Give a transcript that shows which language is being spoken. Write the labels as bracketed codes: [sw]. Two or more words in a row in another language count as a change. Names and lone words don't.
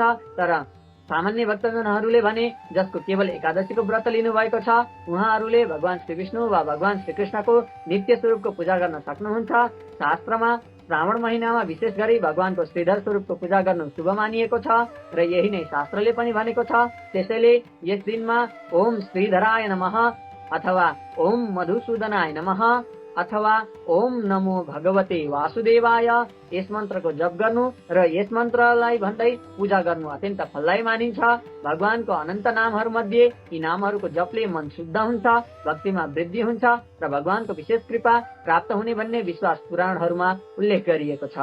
[ne] तर सामान्य भक्तजनहरूले भने जसको केवल एकादशीको व्रत लिनु भएको छ उहाँहरूले भगवान श्री विष्णु वा भगवान श्रीकृष्णको नित्य स्वरूपको पूजा गर्न सक्नुहुन्छ। शास्त्रमा श्रावण महिनामा विशेष गरी भगवानको श्रीधर स्वरूपको पूजा गर्नु शुभ मानिएको छ र यही नै शास्त्रले पनि भनेको छ। त्यसैले यस दिनमा [sa] ओम श्रीधराय नमः [ne] अथवा [sa] ओम मधुसूदनाय नमः [ne] अथवा [sa] ओम नमो भगवते वासुदेवाय [ne] यस मन्त्रको जप गर्नु र यस मन्त्रलाई भन्दै पूजा गर्नु अत्यन्त फलदायी मानिन्छ। भगवानको अनन्त नामहरू मध्ये यी नामहरूको जपले मन शुद्ध हुन्छ, भक्तिमा वृद्धि हुन्छ र भगवानको विशेष कृपा प्राप्त हुने भन्ने विश्वास पुराणहरूमा उल्लेख गरिएको छ।